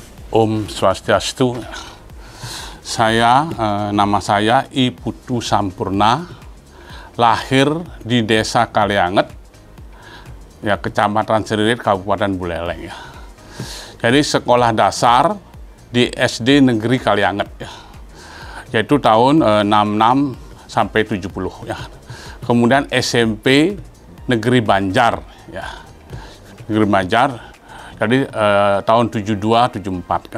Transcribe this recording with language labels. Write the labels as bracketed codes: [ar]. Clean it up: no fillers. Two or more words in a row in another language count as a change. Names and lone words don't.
[id] Om Swastiastu. Nama saya I Putu Sampurna, lahir di Desa Kalianget, ya Kecamatan Seririt, Kabupaten Buleleng ya. Jadi sekolah dasar di SD Negeri Kalianget ya, yaitu tahun 66 sampai 70 ya. Kemudian SMP Negeri Banjar ya, Negeri Banjar, jadi tahun 72-74 kan.